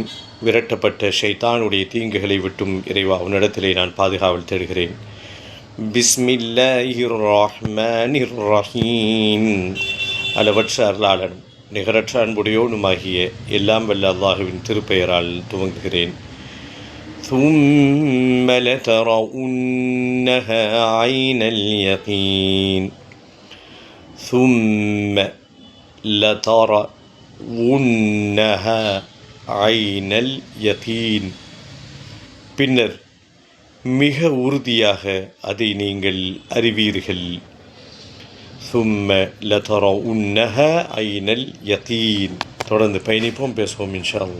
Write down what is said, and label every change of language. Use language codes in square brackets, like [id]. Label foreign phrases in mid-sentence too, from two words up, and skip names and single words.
[ta] விரட்டப்பட்ட ஷைத்தானுடைய தீங்குகளை விட்டும் இறைவா உன்னிடத்திலே நான் பாதுகாவல் தேடுகிறேன். [ar] بسم الله الرحمن الرحيم. [ta] அளவற்ற அருளாளனும் நிகரற்ற அன்புடையோனுமாகிய எல்லாம் வல்ல அல்லாஹுவின் திருப்பெயரால் துவங்குகிறேன். [ar] ثُمَّ لَتَرَوُنَّهَا عَيْنَ الْيَقِينِ. ثُمَّ لَتَرَوُنَّهَا عين اليقين. [ta] பின்னர் மிக உறுதியாக அதை நீங்கள் அறிவீர்கள். [ar] ثم لترونها عين اليقين. [ta] தொடர்ந்து பயணிப்போம், பேசுவோம் [ar] إن شاء الله.